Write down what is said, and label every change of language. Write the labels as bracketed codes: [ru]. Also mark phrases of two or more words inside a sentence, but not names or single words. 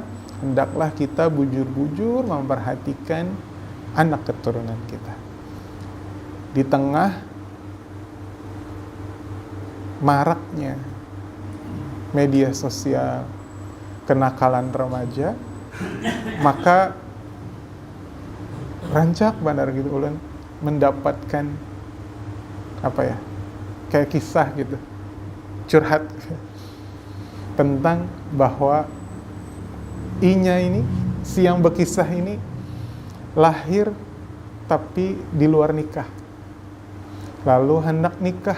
[bjn] Hendaklah kita bujur-bujur memperhatikan anak keturunan kita. [id] Di tengah maraknya media sosial, kenakalan remaja, [bjn] maka rancak benar gitu ulun mendapatkan kayak kisah gitu, curhat tentang bahwa inya ini, si yang berkisah ini lahir tapi di luar nikah, lalu hendak nikah.